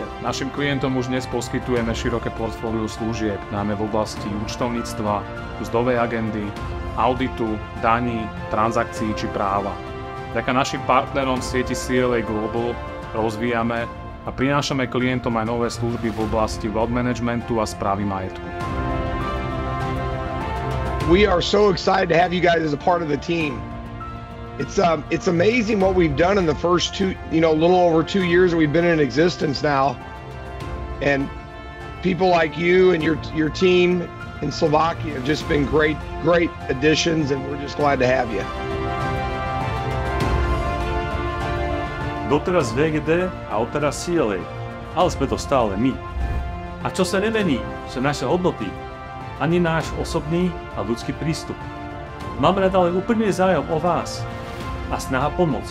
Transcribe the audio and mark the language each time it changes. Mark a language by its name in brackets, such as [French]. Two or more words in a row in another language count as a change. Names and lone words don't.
[Slovak] Našim klientom už dnes poskytujeme široké portfóliu služieb, najmä v oblasti účtovníctva, mzdovej agendy, auditu, daní, transakcií či práva. Vďaka našim partnerom v sieti CLA Global rozvíjame a prinášame klientom aj nové služby v oblasti [English] wealth managementu [Slovak] a správy majetku. [English] We are so excited to have you guys as a part of the team. It's amazing what we've done in the first little over 2 years that we've been in existence now. And people like you and your team in Slovakia have just been great additions, and we're just glad to have you. [Slovak] Doteraz VGD a odteraz CLA, ale sme to stále my. A čo sa nemení, sú naše hodnoty, ani náš osobný a ľudský prístup. Máme nadále úplný záujem o vás a snaha pomôcť.